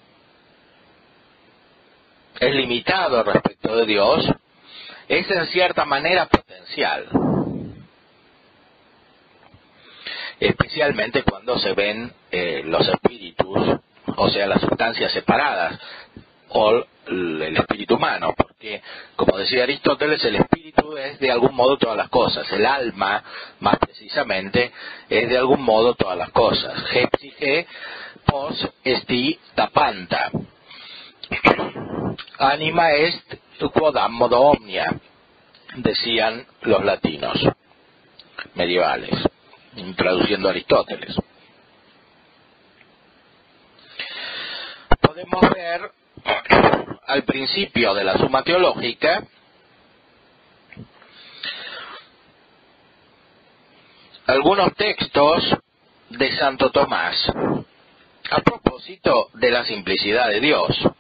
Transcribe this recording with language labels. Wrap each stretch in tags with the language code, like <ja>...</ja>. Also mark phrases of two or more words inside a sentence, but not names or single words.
<es>Es limitado respecto de Dios, es en cierta manera potencial, especialmente cuando se ven los espíritus, o sea, las sustancias separadas, o el espíritu humano, porque, como decía Aristóteles, el espíritu es de algún modo todas las cosas, el alma, más precisamente, es de algún modo todas las cosas.</es> <el>ἡ ψυχὴ πώς ἐστι τὰ πάντα.</el> <la>Anima est quodam modo omnia,</la> <es>decían los latinos medievales, traduciendo a Aristóteles. Podemos ver al principio de la Suma Teológica algunos textos de Santo Tomás a propósito de la simplicidad de Dios.</es>